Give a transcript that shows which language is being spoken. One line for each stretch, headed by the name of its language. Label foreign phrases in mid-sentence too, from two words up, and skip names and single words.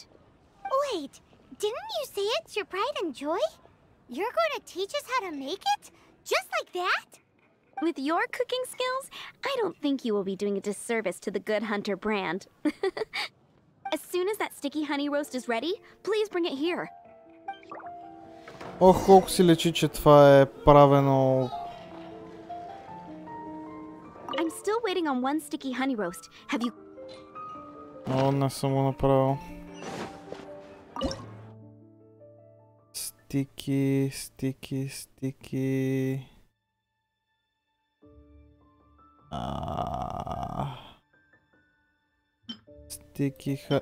English: Wait, didn't you say it's your pride and joy? You're going to teach us how to make it? Just like that? With your cooking skills, I don't think you will be doing a disservice to the Good Hunter brand. As soon as that sticky honey roast is ready, please bring it here.
Bulgarian: Ох, колко си лечи, че това е правено...
English: I'm still waiting on 1 sticky honey roast. Have you...
Bulgarian: О, не съм го направил. Стики... Стики...